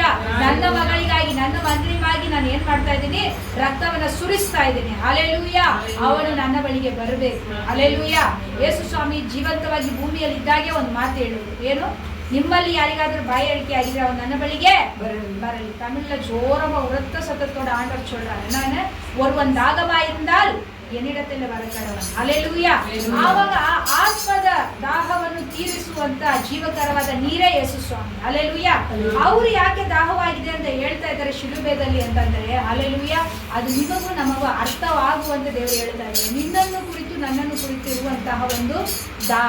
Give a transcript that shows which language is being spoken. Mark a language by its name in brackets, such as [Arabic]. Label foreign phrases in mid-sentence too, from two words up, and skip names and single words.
[Kannada] ನನ್ನ ಮಗಳಿಗಾಗಿ, ನನ್ನ ಮಗನಿಗಾಗಿ ನಾನು ಏನ್ ಮಾಡ್ತಾ ಇದ್ದೀನಿ, ರಕ್ತವನ್ನ ಸುರಿಸ್ತಾ ಇದ್ದೀನಿ. ಅಲ್ಲೇಲುಯ್ಯ. ಅವನು ನನ್ನ ಬಳಿಗೆ ಬರಬೇಕು. ಅಲ್ಲೇಲುಯ್ಯ. ಯೇಸು ಸ್ವಾಮಿ ಜೀವಂತವಾಗಿ ಭೂಮಿಯಲ್ಲಿ ಇದ್ದಾಗೆ ಒಂದು ಮಾತು ಹೇಳುವುದು ಏನು, ನಿಮ್ಮಲ್ಲಿ ಯಾರಿಗಾದ್ರೂ ಬಾಯಿ ಅಡಿಕೆ ಆಗಿದ್ರೆ ಅವನು ನನ್ನ ಬಳಿಗೆ ಬರಲಿ. [Tamil] ತಮಿಳ್ல ஜோரமா உரத்த சத்தத்தோட ஆண்டவர் சொல்றாரு, என்னன்னு, ஒருவன் தாகமா இருந்தால் என்னிடத்தில் வரಕಡವನು. [Kannada] ಅಲ್ಲೇಲೂಯಾ. ಆವಾಗ ಆತ್ಮದ ದಾಹವನ್ನು ತೀರಿಸುವಂತ ಜೀವಕರವಾದ ನೀರೇ ಯೇಸು ಸ್ವಾಮಿ. ಅಲ್ಲೇಲೂಯಾ. ಅವರು ಯಾಕೆ ದಾಹವಾಗಿದೆ ಅಂತ ಹೇಳ್ತಾ ಇದ್ದಾರೆ ಶಿಲುಬೆದಲ್ಲಿ ಅಂತಂದ್ರೆ, ಅಲ್ಲೇಲೂಯಾ, ಅದು ನಿಮಗೂ ನಮಗೂ ಅರ್ಥವಾಗುವಂತೆ ದೇವರು ಹೇಳ್ತಾ ಇದ್ದಾರೆ. ನಿನ್ನನ್ನು ಕುರಿತು ನನ್ನನ್ನು ಕುರಿತು ಇರುವಂತಹ ಒಂದು ದಾಹ.